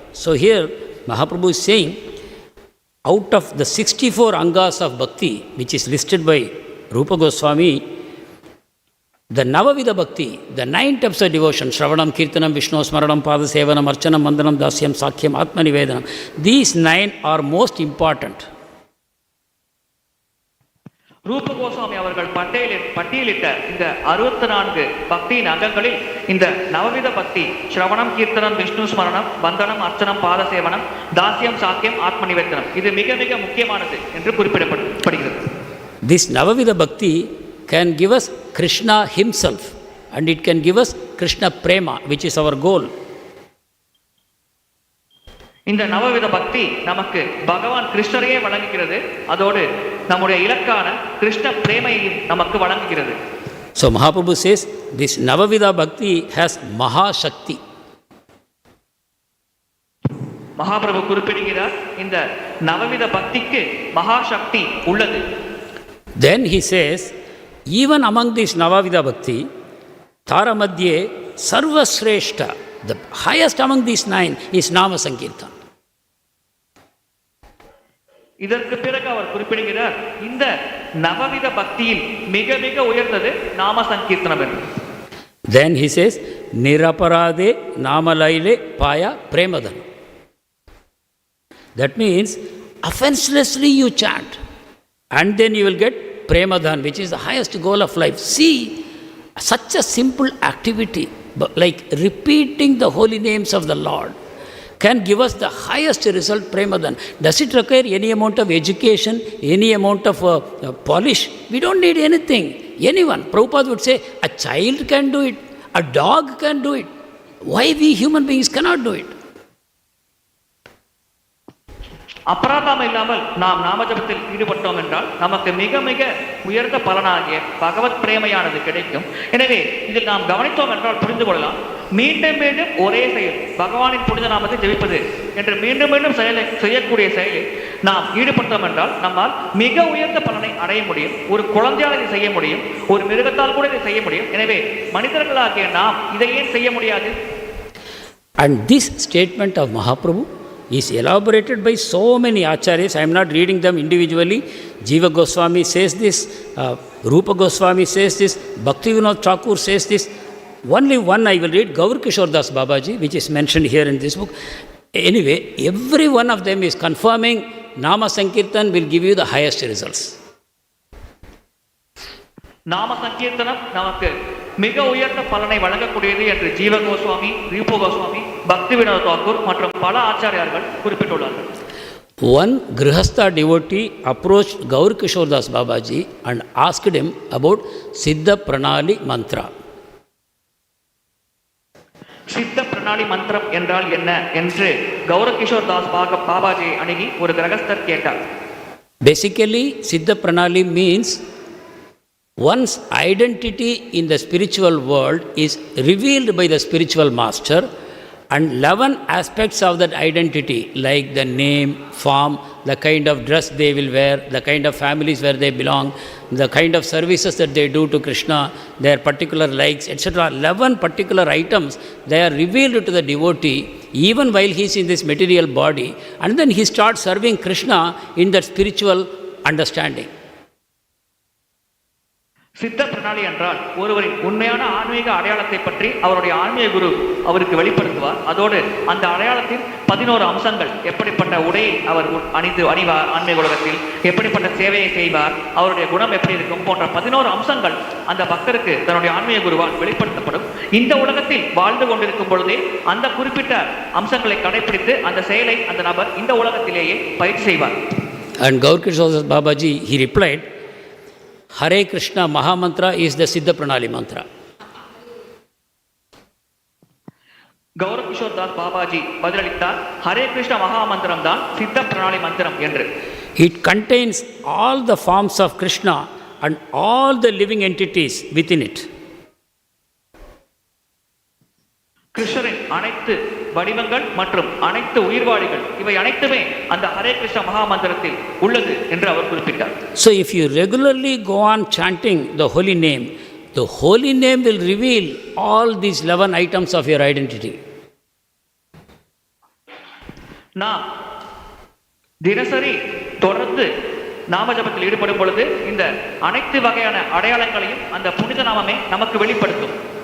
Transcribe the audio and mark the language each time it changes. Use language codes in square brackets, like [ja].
[en] So here Mahaprabhu is saying, out of the 64 angas of bhakti which is listed by Rupa Goswami, the Navavidha Bhakti, the 9 types of devotion, Shravanam, Kirtanam, Vishnu, Smaranam, Padasevanam, Archanam, Vandanam, Dasyam, Sakhyam, Atmanivedanam, these 9 are most important. [ta] ரூப கோஸ்வாமி அவர்கள் பட்டியலிட்ட இந்த 64 பக்தியின் அங்கங்களில் இந்த நவவித பக்தி, ஸ்ரவணம், கீர்த்தனம், விஷ்ணு ஸ்மரணம், வந்தனம், அர்ச்சனம், பாதசேவனம், தாஸ்யம், சாக்கியம், ஆத்மநிவேதனம், இது மிக மிக முக்கியமானது என்று குறிப்பிடப்படுகிறது. [en] This Navavida Bhakti can give us Kṛṣṇa himself, and it can give us Kṛṣṇa prema, which is our goal. [ta] இந்த நவவித பக்தி நமக்கு பகவான் கிருஷ்ணரையே வழங்குகிறது, அதோடு நம்முடைய இலக்கான கிருஷ்ண பிரேமையையும் நமக்கு வழங்குகிறது. [en] So Mahaprabhu says this Navavida Bhakti has Mahashakti. [ta] Mahaprabhu குறிப்பிடுகிறார் இந்த நவவித பக்திக்கு மகாசக்தி உள்ளது. [en] Then he says, even among this Navavida Bhakti, [bn] Tara Madhye Sarva Shrestha, [en] the highest among these 9 is Nama Sankirtan. [ta] இதற்கு பிறகு அவர் குறிப்பிடுகிறார் இந்த நவவித பக்தியில் மிக மிக உயர்ந்தது நாம சங்கீர்த்தனம் என்று. [en] Then he says, [bn] Niraparade Namalaile Paya Premadan. [en] That means offenselessly you chant, and then you will get Premadhan, which is the highest goal of life. See, such a simple activity, like repeating the holy names of the Lord, can give us the highest result, Premadhan. Does it require any amount of education, any amount of polish? We don't need anything. Anyone. Prabhupada would say, a child can do it, a dog can do it. Why we human beings cannot do it? [ta] அபராதம் இல்லாமல் நாம் நாமஜபத்தில் ஈடுபட்டோம் என்றால் நமக்கு மிக மிக உயர்ந்த பலனாகிய பகவத் பிரேமையானது கிடைக்கும். எனவே இதில் நாம் கவனித்தோம் என்றால் புரிந்து கொள்ளலாம், மீண்டும் மீண்டும் ஒரே செயல், பகவானின் புனித நாமத்தை ஜெபிப்பது என்று மீண்டும் மீண்டும் செய்யக்கூடிய செயலில் நாம் ஈடுபட்டோம் என்றால் நம்மால் மிக உயர்ந்த பலனை அடைய முடியும். ஒரு குழந்தையால் இதை செய்ய முடியும், ஒரு மிருகத்தால் கூட இதை செய்ய முடியும். எனவே மனிதர்களாகிய நாம் இதை ஏன் செய்ய முடியாது? [en] And this statement of Mahaprabhu is elaborated by so many acharyas. I am not reading them individually. Jiva Goswami says this, Rupa Goswami says this, Bhaktivinoda Thakur says this. Only one I will read, Gaur Kishore Das Babaji, which is mentioned here in this book. Anyway, every one of them is confirming Nama Sankirtan will give you the highest results. [ta] நாம சங்கீர்த்தனம் நமக்கு மிக உயர்ந்த பலனை வழங்கக்கூடியது என்று ஜீவ கோஸ்வாமி, ரூப கோஸ்வாமி, பக்தி வினோத தாக்கூர் மற்றும் பல ஆச்சாரியார்கள் குறிப்பிட்டுள்ளார்கள். [en] One Grihastha devotee approached Gaur Kishore Das Babaji and asked him about Siddha Pranali Mantra. [ta] சித்த பிரணாளி மந்திரம் என்றால் என்ன என்று கௌர கிஷோர் தாஸ் பாபாஜியை அணுகி ஒரு கிரகஸ்தர் கேட்டார். [en] Basically, Siddha Pranali means one's identity in the spiritual world is revealed by the spiritual master, and 11 aspects of that identity, like the name, form, the kind of dress they will wear, the kind of families where they belong, the kind of services that they do to Kṛṣṇa, their particular likes, etc. 11 particular items, they are revealed to the devotee even while he is in this material body, and then he starts serving Kṛṣṇa in that spiritual understanding. [ta] சித்த பிரணாளி என்றால் ஒருவரின் உண்மையான ஆன்மீக அடையாளத்தை பற்றி அவருடைய ஆன்மீக குரு அவருக்கு வெளிப்படுத்துவார். அதோடு அந்த அடையாளத்தின் 11 அம்சங்கள், எப்படிப்பட்ட உடையை அவர் அணிவார் ஆன்மீக உலகத்தில், எப்படிப்பட்ட சேவையை செய்வார், அவருடைய குணம் எப்படி இருக்கும் போன்ற 11 அம்சங்கள் அந்த பக்தருக்கு தன்னுடைய ஆன்மீக குருவால் வெளிப்படுத்தப்படும். இந்த உலகத்தில் வாழ்ந்து கொண்டிருக்கும் பொழுதே அந்த குறிப்பிட்ட அம்சங்களை கடைபிடித்து அந்த செயலை அந்த நபர் இந்த உலகத்திலேயே பயிற்சி செய்வார். [en] And Gaur Kishore Babaji, he replied, Hare Krishna Mahamantra is the Siddha Pranali mantra. [ta] Gaura Kishore Das Babaji பதிலளித்தார், ஹரே கிருஷ்ண மகாமந்திரம் தான் சித்த பிரணாளி மந்திரம் என்று. [en] It contains all the forms of Kṛṣṇa and all the living entities within it. [ta] கிருஷ்ணரின் அனைத்து வடிவங்கள் மற்றும் அனைத்து உயிர்வாழிகள் இவை அனைத்துமே அந்த ஹரே கிருஷ்ண மகா மந்திரத்தில் உள்ளது என்று அவர் குறிப்பிட்டார். [en] So if you regularly go on chanting the holy name will reveal all these 11 items of your identity. [ta] நாம் தினசரி தொடர்ந்து நாம ஜபத்தில் ஈடுபடும் பொழுது இந்த அனைத்து வகையான அடையாளங்களையும் அந்த புனித நாமமே நமக்கு வெளிப்படுத்தும்.